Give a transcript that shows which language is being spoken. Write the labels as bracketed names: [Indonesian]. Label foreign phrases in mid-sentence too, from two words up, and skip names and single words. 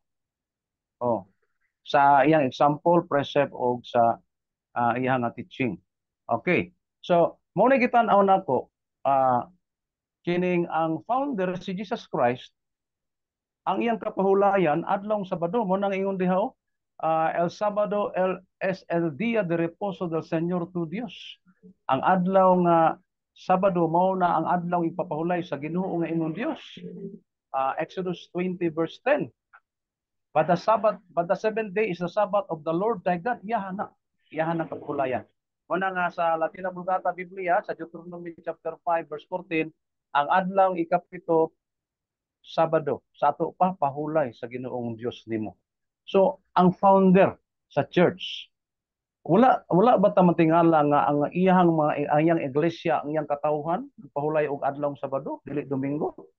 [Cebuano] Oh, sa iyang example, precept o sa iyang teaching. Okay. So, mo na gitan-aw nako kining ang founder si Jesus Christ ang iyang kapahulayan adlong Sabado mo nang ingon diha [Spanish] el Sabado es el día de reposo del Señor tu Dios. [Cebuano] Ang adlaw nga Sabado mao na ang adlaw ipapahulay sa Ginoo nga ingon Dios. [English] Exodus 20 verse 10. But the seventh day is the Sabbath of the Lord thy God. [Cebuano] Yahan ang kapahulayan. Muna nga sa Latina Vulgata Biblia, sa [English] Deuteronomy chapter 5 verse 14, [Cebuano] ang adlaw ikapito Sabado, sa ato pa pahulay sa Ginoong Dios nimo. So, ang founder sa church, wala ba ta matingala nga ang iyang iglesia, ang iyang katawhan pahulay og adlaw Sabado, dili Domingo?